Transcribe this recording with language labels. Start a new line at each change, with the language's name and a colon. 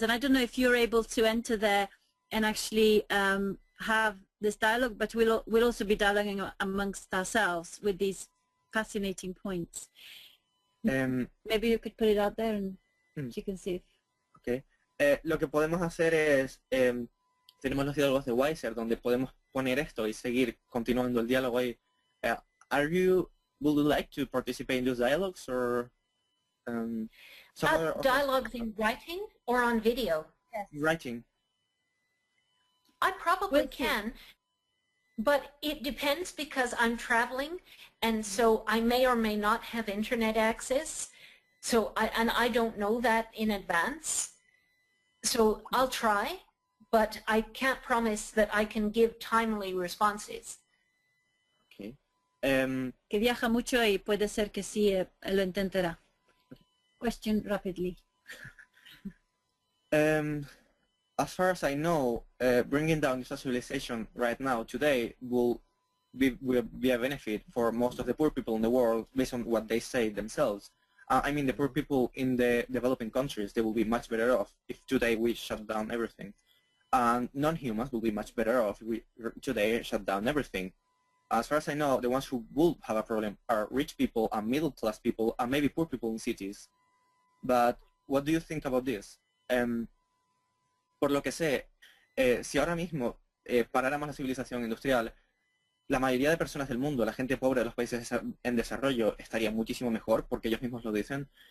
English: And I don't know if you're able to enter there and actually have this dialogue, but we'll also be dialoguing amongst ourselves with these fascinating points. Maybe you could put it out there and you can see. Okay.
Spanish: Lo que podemos hacer es, tenemos los diálogos de Wiser donde podemos poner esto y seguir continuando el diálogo ahí.
English: Would you like to participate in those dialogues or dialogues in writing or on video? Yes. Writing. I probably can, but it depends because I'm traveling, and so I may or may not have internet access. So I don't know that in advance. So I'll try, but I can't promise that I can give timely responses. Okay.
Spanish: Que viaja mucho y puede ser que sí lo intentará.
English: Question rapidly. As far as I know, bringing down the civilization right now, today, will be a benefit for most of the poor people in the world based on what they say themselves. I mean, the poor people in the developing countries, they will be much better off if today we shut down everything. And non-humans will be much better off if we today shut down everything. As far as I know, the ones who will have a problem are rich people and middle-class people and maybe poor people in cities. But what do you think about this?
Spanish: Por lo que sé, si ahora mismo paráramos la civilización industrial, la mayoría de personas del mundo, la gente pobre de los países en desarrollo, estaría muchísimo mejor, porque ellos mismos lo dicen.